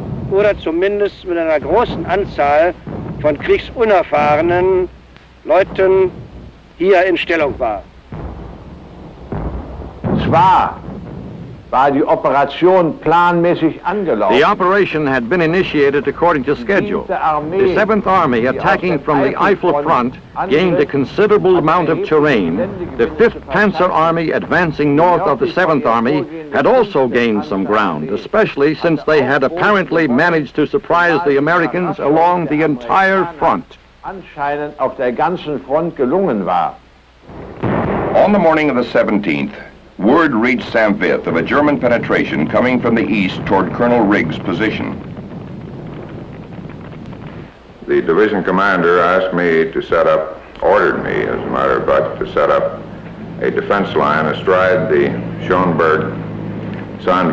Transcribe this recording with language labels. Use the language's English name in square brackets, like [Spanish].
[German] Oder zumindest mit einer großen Anzahl von kriegsunerfahrenen Leuten hier in Stellung war. Zwar war die Operation planmäßig angelaufen. [English] The operation had been initiated according to schedule. The 7th Army, attacking from the Eifel front, gained a considerable amount of terrain. The 5th Panzer Army, advancing north of the 7th Army, had also gained some ground, especially since they had apparently managed to surprise the Americans along the entire front. [German] Anscheinend auf der ganzen Front gelungen war. [English] On the morning of the 17th, word reached St. Vith of a German penetration coming from the east toward Colonel Riggs' position. The division commander asked me to ordered me, as a matter of fact, to set up a defense line astride the Schoenberg-St.